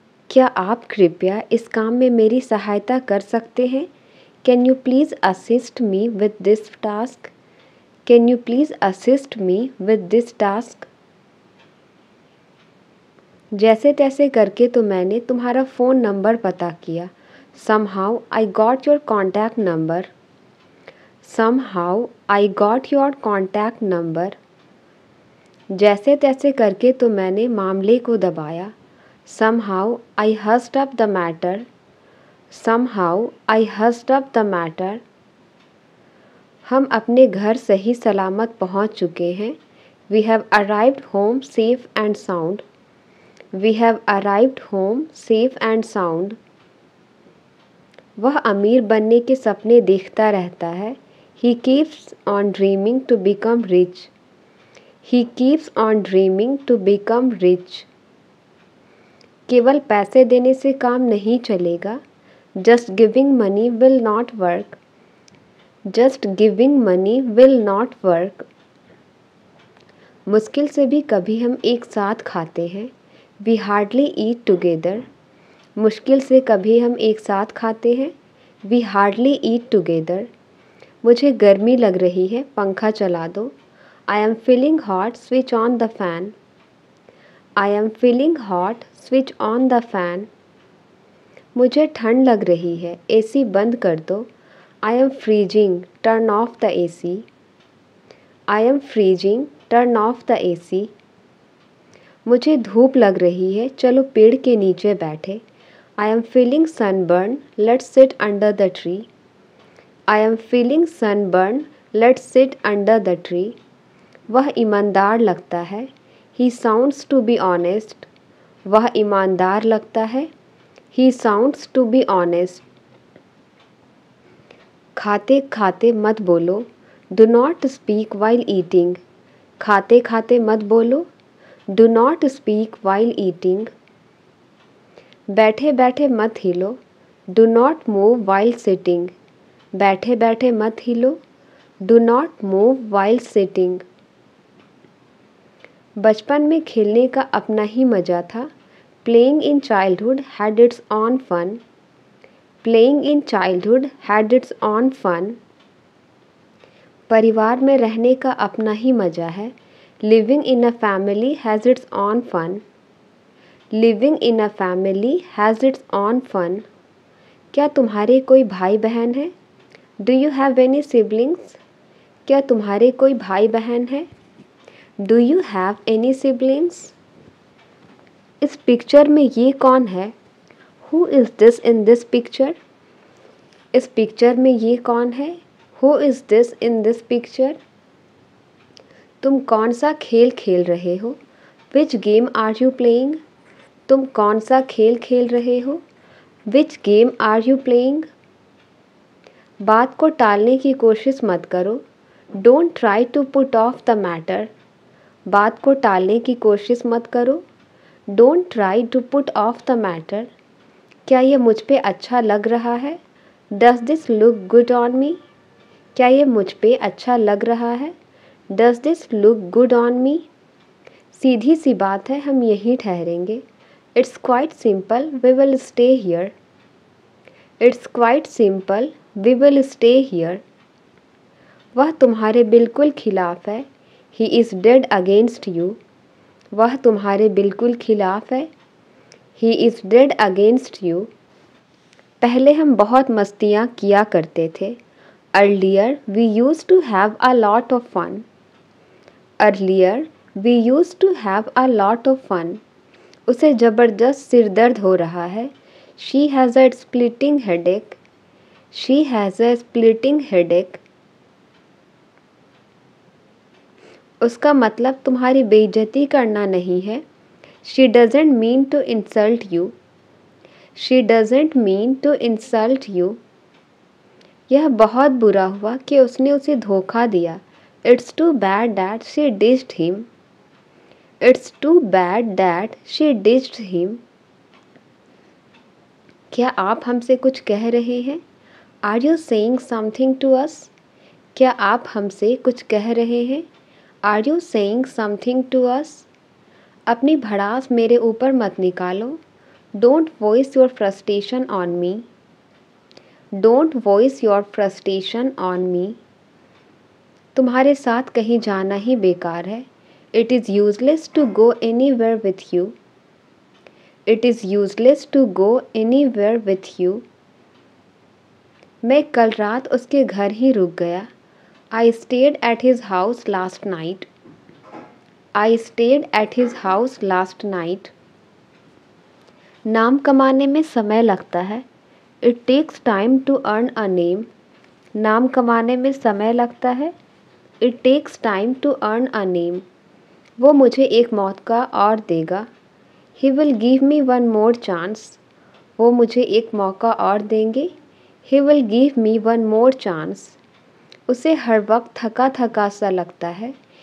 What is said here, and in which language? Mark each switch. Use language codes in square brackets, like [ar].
[hi] क्या आप कृपया इस काम में मेरी सहायता कर सकते हैं? [en] Can you please assist me with this task? Can you please assist me with this task? [hi] जैसे तैसे करके तो मैंने तुम्हारा फ़ोन नंबर पता किया। [en] Somehow I got your contact number. Somehow I got your contact number. [hi] जैसे तैसे करके तो मैंने मामले को दबाया। [en] Somehow I hushed up the matter. Somehow I hushed up the matter. [hi] हम अपने घर सही सलामत पहुंच चुके हैं। [en] We have arrived home safe and sound. We have arrived home safe and sound. [hi] वह अमीर बनने के सपने देखता रहता है। [en] He keeps on dreaming to become rich. He keeps on dreaming to become rich. [hi] केवल पैसे देने से काम नहीं चलेगा। [en] Just giving money will not work. Just giving money will not work. [hi] मुश्किल से भी कभी हम एक साथ खाते हैं। [en] We hardly eat together. [hi] मुश्किल से कभी हम एक साथ खाते हैं। [en] We hardly eat together. [hi] मुझे गर्मी लग रही है, पंखा चला दो। [en] I am feeling hot, switch on the fan. I am feeling hot, switch on the fan. [hi] मुझे ठंड लग रही है, AC बंद कर दो। [en] I am freezing, turn off the AC. I am freezing, turn off the AC. [hi] मुझे धूप लग रही है, चलो पेड़ के नीचे बैठे। [en] I am feeling sunburn, let's sit under the tree. I am feeling sunburn, let's sit under the tree. [hi] वह ईमानदार लगता है। [en] He sounds to be honest. [hi] वह ईमानदार लगता है। [en] He sounds to be honest. [hi] खाते खाते मत बोलो। [en] Do not speak while eating. [hi] खाते खाते मत बोलो। [en] Do not speak while eating. [hi] बैठे बैठे मत हिलो। [en] Do not move while sitting. [hi] बैठे बैठे मत हिलो। [en] Do not move while sitting. [hi] बचपन में खेलने का अपना ही मज़ा था। [en] Playing in childhood had its own fun. Playing in childhood had its own fun. [hi] परिवार में रहने का अपना ही मज़ा है। [en] Living in a family has its own fun. Living in a family has its own fun. [hi] क्या तुम्हारे कोई भाई बहन है? [en] Do you have any siblings? [hi] क्या तुम्हारे कोई भाई बहन है? [en] Do you have any siblings? [hi] इस पिक्चर में ये कौन है? [en] Who is this in this picture? [hi] इस पिक्चर में ये कौन है? [en] Who is this in this picture? [hi] तुम कौन सा खेल खेल रहे हो? [en] Which game are you playing? [hi] तुम कौन सा खेल खेल रहे हो? [en] Which game are you playing? [hi] बात को टालने की कोशिश मत करो। [en] Don't try to put off the matter. [hi] बात को टालने की कोशिश मत करो। [en] Don't try to put off the matter. [hi] क्या ये मुझ पे अच्छा लग रहा है? [en] Does this look good on me? [hi] क्या ये मुझ पे अच्छा लग रहा है? [en] Does this look good on me? [hi] सीधी सी बात है, हम यहीं ठहरेंगे। [en] It's quite simple, we will stay here. It's quite simple, we will stay here. [hi] वह तुम्हारे बिल्कुल खिलाफ है। [en] He is dead against you. [hi] वह तुम्हारे बिल्कुल खिलाफ है। [en] He is dead against you. [hi] पहले हम बहुत मस्तियाँ किया करते थे। [en] Earlier we used to have a lot of fun. Earlier we used to have a lot of fun. [hi] उसे ज़बरदस्त सिर दर्द हो रहा है। [en] She has a splitting headache. She has a splitting headache. [hi] उसका मतलब तुम्हारी बेइज्जती करना नहीं है। [en] She doesn't mean to insult you. She doesn't mean to insult you. [hi] यह बहुत बुरा हुआ कि उसने उसे धोखा दिया। [en] It's too bad that she ditched him. It's too bad that she ditched him. [hi] क्या आप हमसे कुछ कह रहे हैं? [en] Are you saying something to us? [hi] क्या आप हमसे कुछ कह रहे हैं? [en] Are you saying something to us? [hi] अपनी भड़ास मेरे ऊपर मत निकालो। [en] Don't voice your frustration on me. Don't voice your frustration on me. [hi] तुम्हारे साथ कहीं जाना ही बेकार है. [en] It is useless to go anywhere with you. It is useless to go anywhere with you. [hi] मैं कल रात उसके घर ही रुक गया. [en] I stayed at his house last night. I stayed at his house last night. [hi] नाम कमाने में समय लगता है. [en] It takes time to earn a name. [hi] नाम कमाने में समय लगता है. [en] It takes time to earn a name. [hi] वो मुझे एक मौका और देगा. [en] He will give me one more chance. [hi] वो मुझे एक मौका और देंगे. [en] He will give me one more chance. [hi] उसे हर वक्त थका थका सा लगता है.